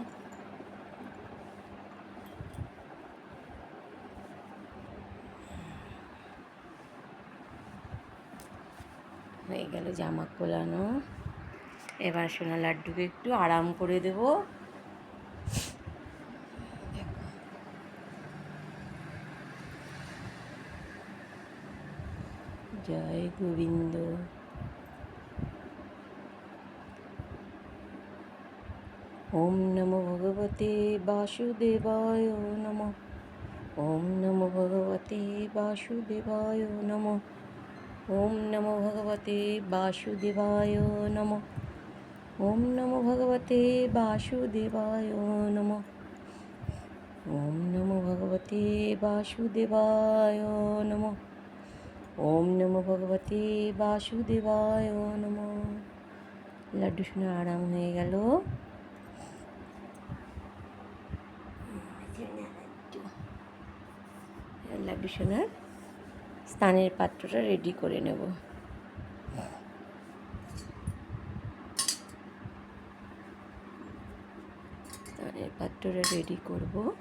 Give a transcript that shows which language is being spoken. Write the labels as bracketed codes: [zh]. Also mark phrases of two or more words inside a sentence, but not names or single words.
[bn] হয়ে গেল জামা খোলানো। এবার সোনা লাড্ডুকে একটু আরাম করে দেব। জয় গোবিন্দ। [sa] ওম নমো ভগবতে বাসুদেবায় নমঃ। ওম নমো ভগবতে বাসুদেবায় নমঃ। ওম নমো ভগবতে বাসুদেবায় নমঃ। ওম নমো ভগবতে বাসুদেবায় নমঃ। ওম নমো ভগবতে বাসুদেবায় নমঃ। ওম নমো ভগবতে বাসুদেবায় নমঃ। [bn] লাড্ডু শুনে আরাম হয়ে গেল। লাড্ডু সোনার স্নানের পাত্রটা রেডি করে নেব। স্নানের পাত্রটা রেডি করব।